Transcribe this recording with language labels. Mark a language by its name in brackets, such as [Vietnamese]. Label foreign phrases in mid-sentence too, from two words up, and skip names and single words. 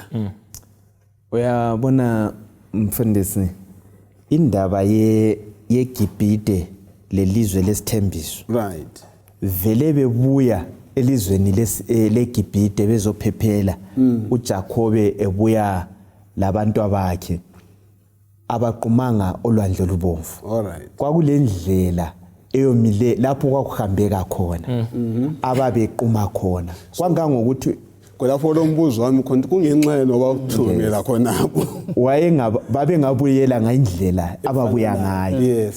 [North Ndebele] Uyabona mfundisi indaba yeGibhithe lelizwe lesithembiso. Right. Vele bebuya elizweni leGibhithe bezophephela uJakobe ebuya labantu abakhe abaqumanga olwandle lubomvu. Alright. Kwakulendlela eyomile lapho kwakuhambeka khona ababequma khona kwangangokuthi kulapho lo mbuzo wami khona kungenxa noba ukuthumela khonapho babengabuyela ngayindlela ababuya ngayo. Yes.